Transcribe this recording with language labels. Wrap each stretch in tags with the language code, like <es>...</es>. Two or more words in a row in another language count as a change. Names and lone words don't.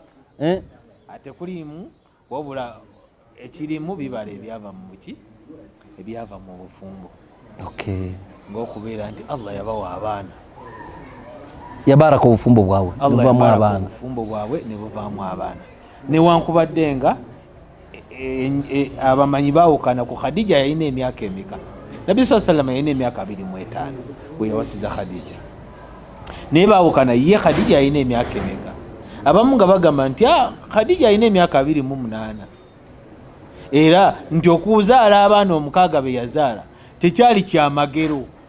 <lg>ate kulimu wabula ekirimu bibala ebyava mu buki ebyava mu bufumbo ng'okubeera nti Allah yabawa abaana yabaraka obufumbo bwabwe buvaamu abaana obufumbo bwabwe ne buvaamu abaana newankubadde nga abamanyi baawukana ku Khadija yalina emyaka emika Nabbi</lg> <ar>صلى الله عليه وسلم</ar> <lg>yalina emyaka 25 bwe yawasiza Khadija naye baawukana ye Khadija yalina emyaka emika abamu nga bagamba nti Khadija yalina emyaka 28 era nti okuzaala abaana omukaaga be yazaala tekyali kyamagero</lg>